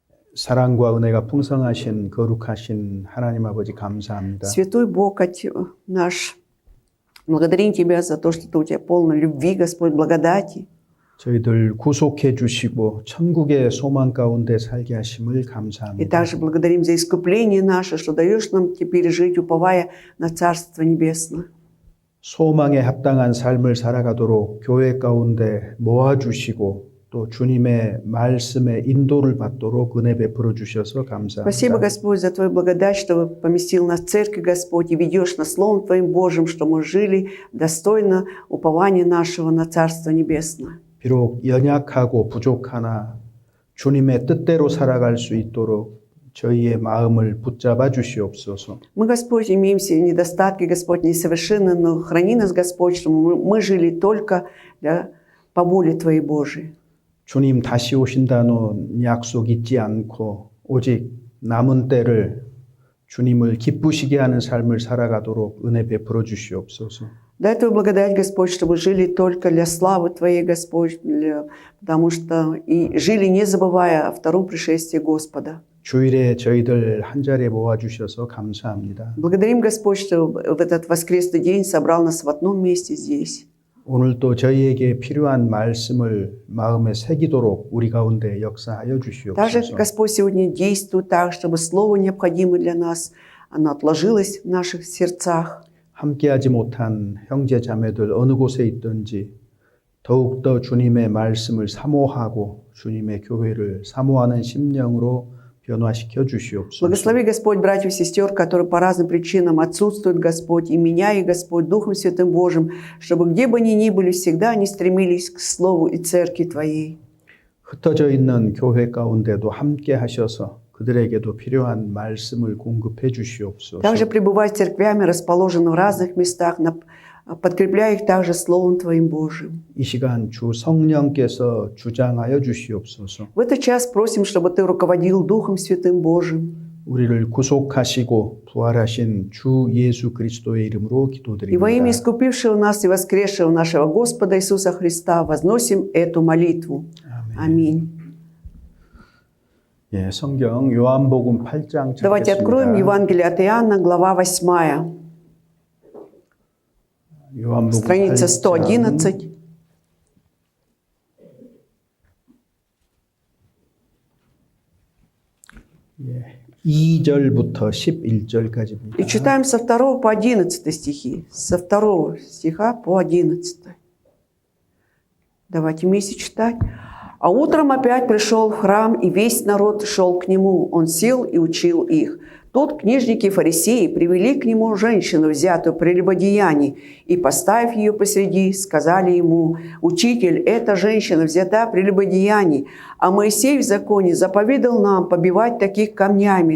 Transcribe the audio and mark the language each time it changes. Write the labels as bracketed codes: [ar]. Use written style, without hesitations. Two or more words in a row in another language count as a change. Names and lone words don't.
[ko] 사랑과 은혜가 풍성하신 거룩하신 하나님 아버지 감사합니다. [ru] Святой Бог наш, благодарим Тебя за то, что Ты у Тебя полно любви, Господь, благодати. [ko] 저희들 구속해 주시고 천국의 소망 가운데 살게 하심을 [ru] И [ko] 감사합니다. [ru] также благодарим за искупление наше, что даешь нам теперь жить, уповая на Царство Небесное. [ko] 소망에 합당한 삶을 살아가도록 교회 가운데 모아 주시고 또 주님의 말씀에 인도를 받도록 은혜 베풀어 주셔서 [ru] Спасибо, [ko] 감사합니다. [ru] Господь, за Твою благодать, что поместил нас в церковь, Господь, и ведешь нас Словом Твоим Божьим, что мы жили достойно упования нашего на Царство Небесное. [ko] 비록 연약하고 부족하나 주님의 뜻대로 살아갈 수 있도록 저희의 마음을 붙잡아 주시옵소서. [ru] Мы, Господь, имеем все недостатки, Господь, несовершенны, но храни нас, Господь, чтобы мы жили только по воле Твоей Божией. [ko] 주님 다시 오신다는 약속 잊지 않고 오직 남은 때를 주님을 기쁘시게 하는 삶을 살아가도록 은혜 베풀어 주시옵소서. [ru] Дай Твою благодать, Господь, чтобы жили только для славы Твоей, Господь, потому что и жили, не забывая о втором пришествии Господа. [ko] 주일에 저희들 한 자리에 모아주셔서 감사합니다. [ru] Благодарим, Господь, что в этот воскресный день собрал нас в одном месте здесь. [ko] 오늘도 저희에게 필요한 말씀을 마음에 새기도록 우리 가운데 역사하여 [ru] Также [ko] 주시옵소서. [ru] Господь сегодня действует так, чтобы слово необходимое для нас, оно отложилось в наших сердцах. [ko] 함께하지 못한 형제 자매들 어느 곳에 있든지 더욱더 주님의 말씀을 사모하고 주님의 교회를 사모하는 심령으로 변화시켜 주시옵소서. [ru] Благослови, Господь, братьев и сестер, которые по разным причинам отсутствуют, Господь, и меня, и Господь, Духом Святым Божьим, чтобы где бы они ни были, всегда они стремились к Слову и Церкви Твоей. [ko] 흩어져 있는 교회 가운데도 함께 하셔서 그들에게도 필요한 말씀을 공급해 주시옵소서. [ru] Также пребывай с церквями, расположенными в разных местах, подкрепляй их также Словом Твоим Божьим. [ko] 이 시간 주 성령께서 주장하여 주시옵소서. [ru] В этот час просим, чтобы Ты руководил Духом Святым Божьим. [ko] 우리를 구속하시고 부활하신 주 예수 그리스도의 이름으로 [ru] И во имя [ko] 기도드립니다. [ru] искупившего нас и воскресшего нашего Господа Иисуса Христа возносим эту молитву. Аминь. [ko] 예, 성경 요한복음 8장 [ru] Давайте откроем [ko] 찾겠습니다. [ru] Евангелие от Иоанна, глава 8, [ko] 요한복음 [ru] страница [ko] 8장 [ru] 111. [ko] 예, 2절부터 11절까지입니다. [ru] И читаем со 2 по 11 стихи. Со 2 стиха по 11. Давайте вместе читать. «А утром опять пришел в храм, и весь народ шел к нему. Он сел и учил их. Тут книжники и фарисеи привели к нему женщину, взятую при прелюбодеянии, и, поставив ее посреди, сказали ему: «Учитель, эта женщина взята при прелюбодеянии, а Моисей в законе заповедал нам побивать таких камнями.